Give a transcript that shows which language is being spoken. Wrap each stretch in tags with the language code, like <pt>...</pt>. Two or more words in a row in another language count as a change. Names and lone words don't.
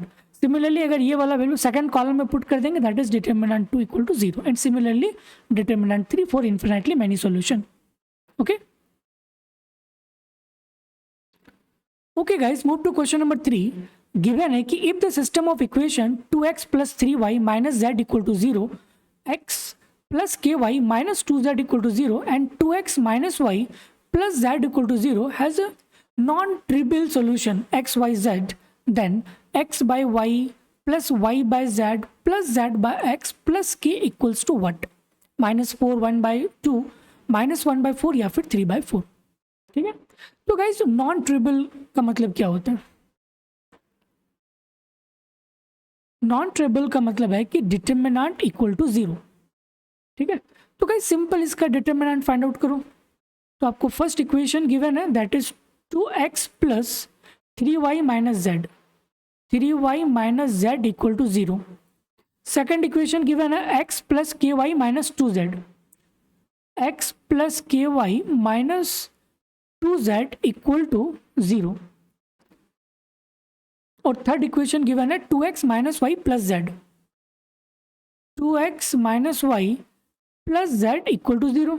<en>सिमिलरली</en> <hi>अगर ये वाला</hi> <en>value second column में पुट</en> <hi>कर देंगे</hi> <en>that is determinant 2 equal to 0 and similarly determinant 3 for infinitely many solution, okay. okay guys, move to question number 3. गिवन</en> <hi>है कि</hi> <en>if the system of equation 2x + 3y - z = 0, x + ky - 2z = 0 and 2x - y + z = 0 has a non-trivial solution x, y, z, then x by y plus y by z plus z by x plus k equals to what?</en> <hi>-4 1/2 -1/4 या फिर 3/4, ठीक है। तो गाइस</hi> <en>non trivial</en> <hi>का मतलब क्या होता है?</hi> <en>non trivial</en> <hi>का मतलब है कि</hi> <en>determinant equal to 0,</en> <hi>ठीक है।</hi> <en>तो guys simple इसका determinant find out करो।</en> <hi>तो आपको</hi> <en>first equation given है that is 2x + 3y - z, 3y - z = 0 second equation given है x plus k y minus 2z, x plus k y minus 2z equal to 0. और third equation given है 2x minus y plus z, 2x minus y plus z equal to 0.</en>